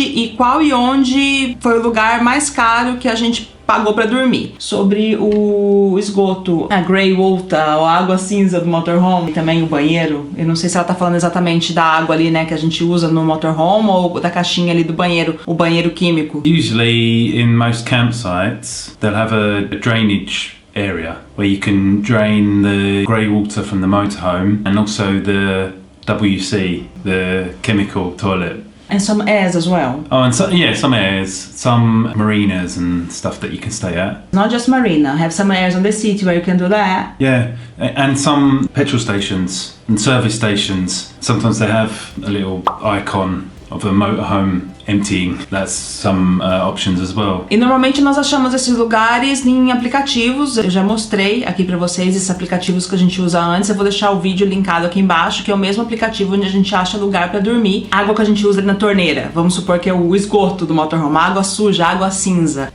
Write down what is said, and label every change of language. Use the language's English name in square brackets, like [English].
[Portuguese] E qual e onde foi o lugar mais caro que a gente pagou pra dormir? Sobre o esgoto, a Grey Water, a água cinza do motorhome, e também o banheiro. Eu não sei se ela tá falando exatamente da água ali, né, que a gente usa no motorhome, ou da caixinha ali do banheiro, o banheiro químico. [English] Usually in most campsites they'll have a drainage area where you can drain the grey water from the motorhome and also the WC, the chemical toilet. And some airs as well. Oh, and so, yeah, some airs, some marinas and stuff that you can stay at. Not just marina, have some airs on the city where you can do that. Yeah, and some petrol stations and service stations. Sometimes they have a little icon of a motorhome emptying. That's some options as well. [Portuguese] E normalmente nós achamos esses lugares em aplicativos. Eu já mostrei aqui pra vocês esses aplicativos que a gente usa antes. Eu vou deixar o vídeo linkado aqui embaixo, que é o mesmo aplicativo onde a gente acha lugar pra dormir. A água que a gente usa na torneira, vamos supor que é o esgoto do motorhome, água suja, água cinza.